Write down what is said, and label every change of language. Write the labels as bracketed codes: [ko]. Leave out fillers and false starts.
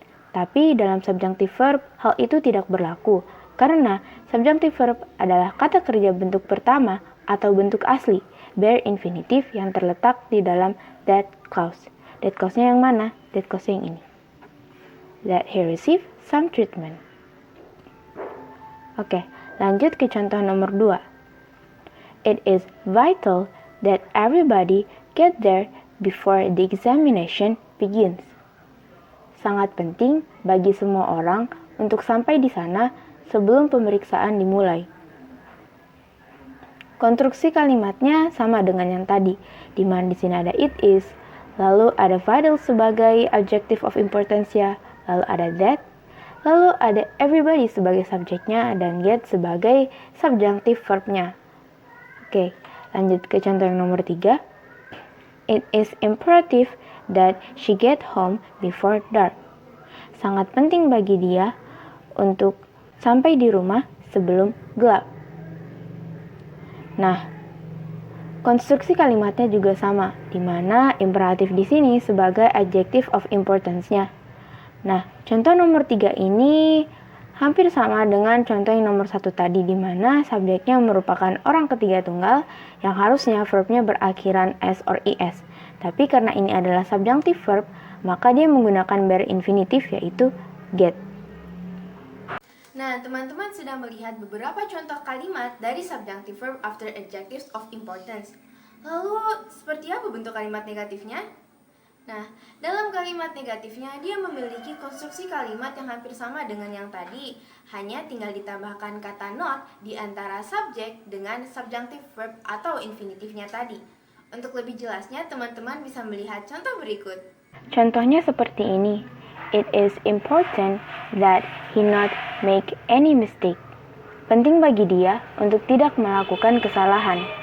[id] Tapi dalam subjunctive verb, hal itu tidak berlaku, karena subjunctive verb adalah kata kerja bentuk pertama atau bentuk asli, bare infinitive yang terletak di dalam that clause. That clause-nya yang mana? That clause-nya yang ini. [en] That he receive some treatment. [id] Oke, lanjut ke contoh nomor 2. [en] It is vital that everybody get there before the examination begins. [id] Sangat penting bagi semua orang untuk sampai di sana sebelum pemeriksaan dimulai. Konstruksi kalimatnya sama dengan yang tadi, di mana di sini ada it is, lalu ada vital sebagai adjective of importance-nya, lalu ada that, lalu ada everybody sebagai subjeknya, dan get sebagai subjunctive verb-nya. Oke, lanjut ke contoh yang nomor 3. [en] It is imperative that she get home before dark. [id] Sangat penting bagi dia untuk sampai di rumah sebelum gelap. Nah, konstruksi kalimatnya juga sama, di mana imperatif di sini sebagai adjective of importance-nya. Nah, contoh nomor 3 ini hampir sama dengan contoh yang nomor 1 tadi, di mana subjeknya merupakan orang ketiga tunggal yang harusnya verb-nya berakhiran s or es. Tapi karena ini adalah subjunctive verb, maka dia menggunakan bare infinitive, yaitu get. Nah, teman-teman sudah melihat beberapa contoh kalimat dari subjunctive verb after adjectives of importance. Lalu, seperti apa bentuk kalimat negatifnya? Nah, dalam kalimat negatifnya dia memiliki konstruksi kalimat yang hampir sama dengan yang tadi, hanya tinggal ditambahkan kata not di antara subjek dengan subjunctive verb atau infinitifnya tadi. Untuk lebih jelasnya, teman-teman bisa melihat contoh berikut. Contohnya seperti ini. [en] It is important that he not make any mistake. [id] Penting bagi dia untuk tidak melakukan kesalahan.